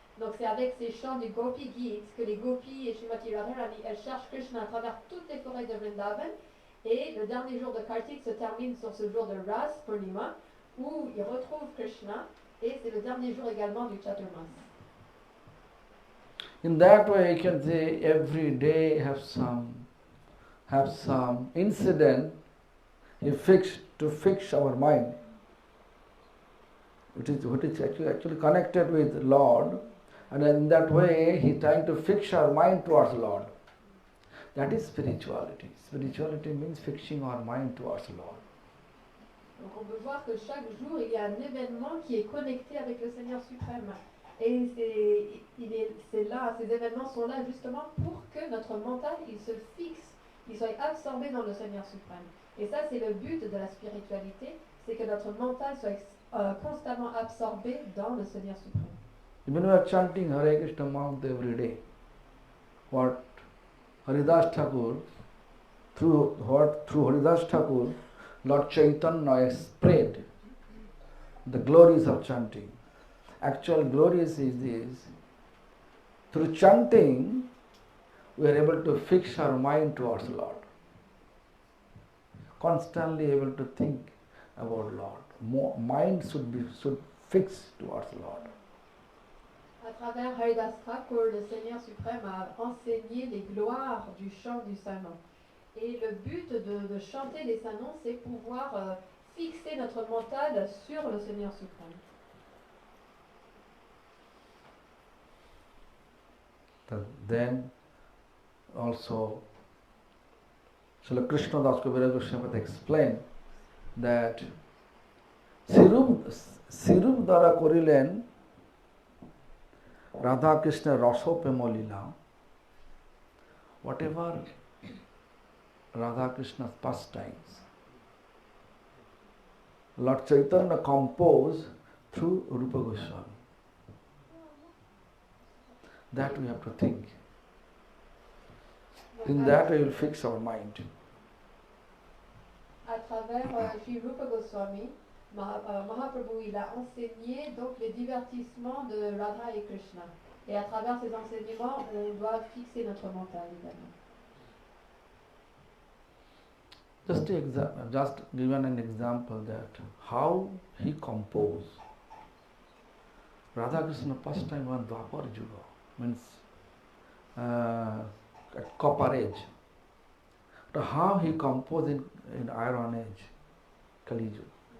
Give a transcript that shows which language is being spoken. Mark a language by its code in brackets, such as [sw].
[fr] Donc c'est avec ces chants du Gopi Gita que les gopis et Srimati Radharani elles cherchent Krishna à travers toutes les forêts de Vrindavan. Et le dernier jour de Kartik se termine sur ce jour de Ras Purnima où ils retrouvent Krishna et c'est le dernier jour également du Chaturmas. [en] In that way, you can say every day have some incident to fix our mind. What is actually connected with Lord, and in that way, He trying to fix our mind towards Lord. That is spirituality. Spirituality means fixing our mind towards Lord. [fr] Donc on peut voir que chaque jour il y a un événement qui est connecté avec le Seigneur suprême. Et ces événements sont là justement pour que notre mental il se fixe, il soit absorbé dans le Seigneur suprême. Et ça c'est le but de la spiritualité, c'est que notre mental soit constamment absorbé dans le Seigneur suprême. [en] Even we are chanting Hare Krishna mantra every day. What Haridas Thakur, through Haridas Thakur, Lord Chaitanya spread the glories of chanting. Actual glories is this. Through chanting, we are able to fix our mind towards Lord. Constantly able to think about Lord. Mind should fix towards Lord. [fr] À travers Haridas Thakur, le Seigneur suprême a enseigné les gloires du chant du Saint-Nom. Et le but de chanter les Saint-Noms, c'est pouvoir fixer notre mental sur le Seigneur suprême. [en] Then also, Srila Krishna Das Kaviraj Goswami explained that Sirup Dara Korilen Radha Krishna Rasopema Lila, whatever Radha Krishna's pastimes, Lord Chaitanya composed through Rupa Goswami. That we have to think. In that we will fix our mind. [fr] À travers Sri Rupa Goswami, Mahaprabhu il a enseigné donc les divertissements de Radha et Krishna. Et à travers ces enseignements, on doit fixer notre mental également. [en] Just given an example that how he composed. Radha Krishna first time on Dwapar Yuga, means at Copper Age. But how he composed in Iron Age, Kali Yuga.